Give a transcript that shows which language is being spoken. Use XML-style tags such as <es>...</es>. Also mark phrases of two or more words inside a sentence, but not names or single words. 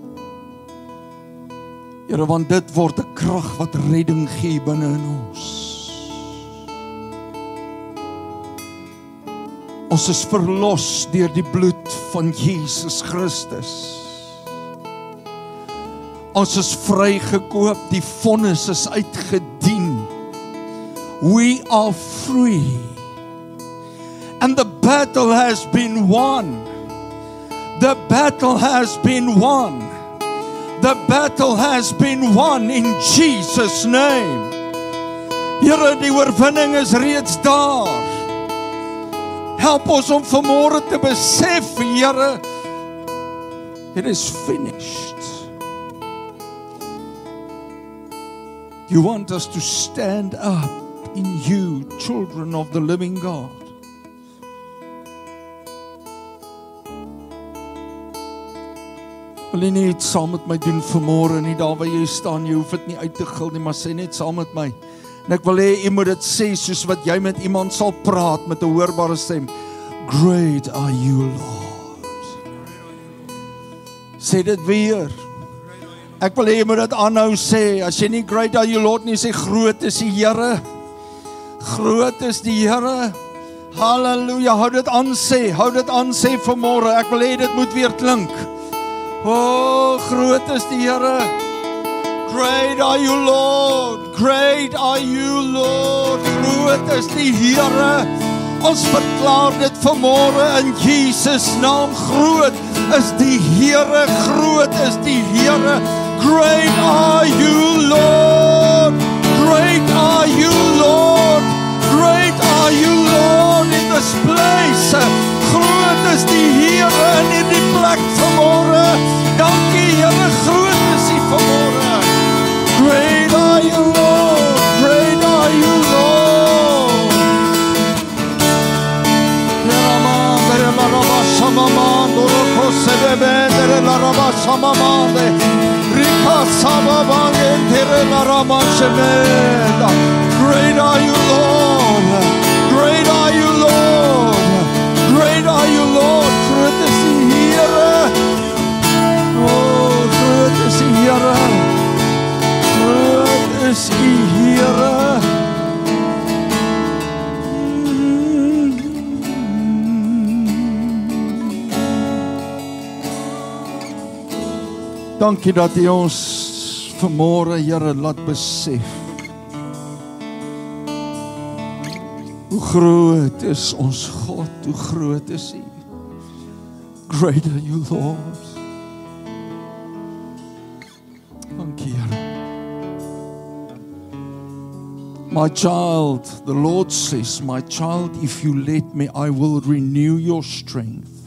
<af>Here, want dit word 'n krag wat redding gee binne in ons. Ons is verlos deur die bloed van Jesus Christus. Ons is vrygekoop, die vonnis is uitgedien.</af> <en>We are free. And the battle has been won. The battle has been won. The battle has been won in Jesus' name.</en> <af>Here, die oorwinning is reeds daar. Help ons om vanmôre te besef, Here,</af> <en>it is finished. You want us to stand up in you, children of the living God.</en> <af>Wil jy net saam met my doen vanmôre, nie daar waar jy staan, jy hoef dit nie uit te gil nie, maar sê net saam met my. En ek wil hê jy moet dit sê soos wat jy met iemand sal praat met 'n hoorbare stem.</af> <en>Great are you, Lord.</en> <af>Sê dit weer. Ek wil hê jy moet dit aanhou sê. As jy nie</af> <en>great are you, Lord</en> <af>nie, sê groot is die Here. Groot is die Here. Halleluja. Hou dit aan sê vanmôre. Ek wil hê dit moet weer klink. Oh, groot is die Here.</af> <en>Great are you, Lord. Great are you, Lord.</en> <af>Groot is die Here. Ons verklaar dit vanmôre in Jesus naam. Groot is die Here. Groot is die Here.</af> <en>Great are you, Lord. Great are you, Lord. Great are you, Lord, in this place.</en> <af>Groot is die Here in hierdie plek vanmôre. Dankie Here, groot is U vanmôre.</af> <en>Great are you, Lord. Great are you, Lord. Great are you, Lord. Great are you, Lord. Great are you, Lord.</en> <af>Groot is U Here. Oh, groot is U Here. Groot is U Here. Dankie dat U ons vanmôre, Here, laat besef hoe groot is ons God, hoe groot is U.</af> <en>Great are you, Lord.</en> <af>Dankie, Here.</af> <en>My child, the Lord says, my child, if you let me, I will renew your strength.</en>